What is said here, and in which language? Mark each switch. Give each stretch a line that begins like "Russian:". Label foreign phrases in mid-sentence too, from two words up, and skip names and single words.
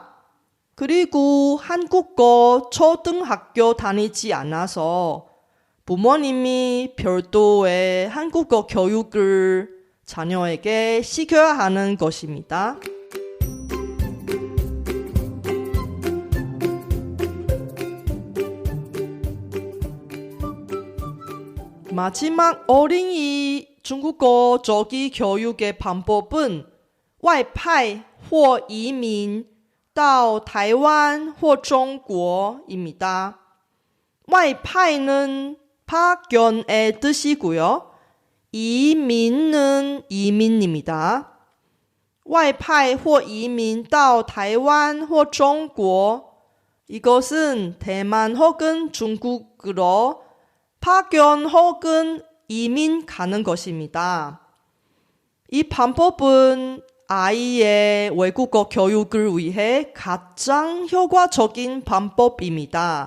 Korean: 그리고 한국어 초등학교 다니지 않아서 부모님이 별도의 한국어 교육을 자녀에게 시켜야 하는 것입니다. 마지막 어린이 중국어 조기 교육의 방법은
Chinese: 外派或移民到台湾或中国
Korean: 입니다. 外派 는 파견의 뜻이고요. 이민은 이민입니다.
Chinese: 外派或移民到台湾或中国
Korean: 이것은 대만 혹은 중국으로 파견 혹은 이민 가는 것입니다. 이 방법은 아이의 외국어 교육을 위해 가장 효과적인 방법입니다.